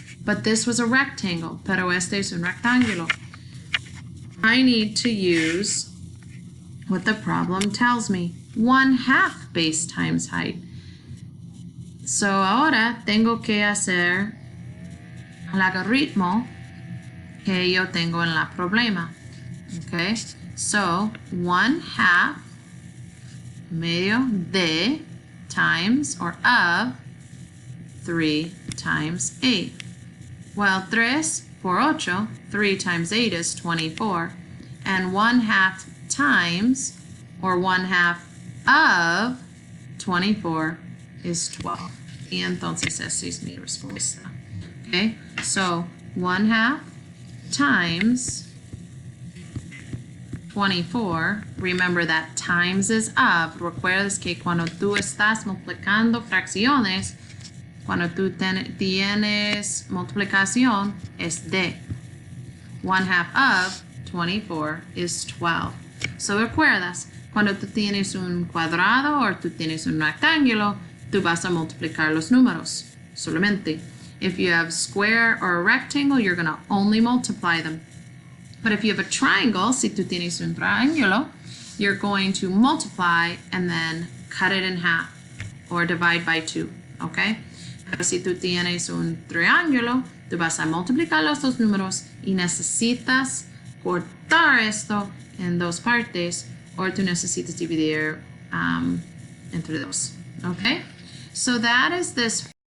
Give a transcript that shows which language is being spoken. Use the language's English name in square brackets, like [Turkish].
[English] But this was a rectangle, [Spanish] pero este es un rectángulo. [English] I need to use what the problem tells me. 1/2 base times height. [Spanish] So ahora tengo que hacer el algoritmo que yo tengo en la problema. [English] Okay, so 1/2 medio de times or of 3 times 8. Well, 3 por 8, 3 times 8 is 24. And 1/2 times, or 1/2 of 24 is 12. [Spanish] Y entonces esa es mi respuesta. [English] Okay, so 1/2 times 24. Remember that times is of. [Spanish] Recuerdas que cuando tú estás multiplicando fracciones, cuando tú tienes multiplicación, es de. [English] 1/2 of 24 is 12. So [Spanish] recuerdas, cuando tú tienes un cuadrado o tú tienes un rectángulo, tú vas a multiplicar los números solamente. [English] If you have square or a rectangle, you're going to only multiply them. But if you have a triangle, [Spanish] si tú tienes un triángulo, [English] you're going to multiply and then cut it in half or divide by 2, okay? [Spanish] Pero si tú tienes un triángulo, tú vas a multiplicar los dos números y necesitas cortar esto en dos partes o tú necesitas dividir entre dos, okay? [English] So that is this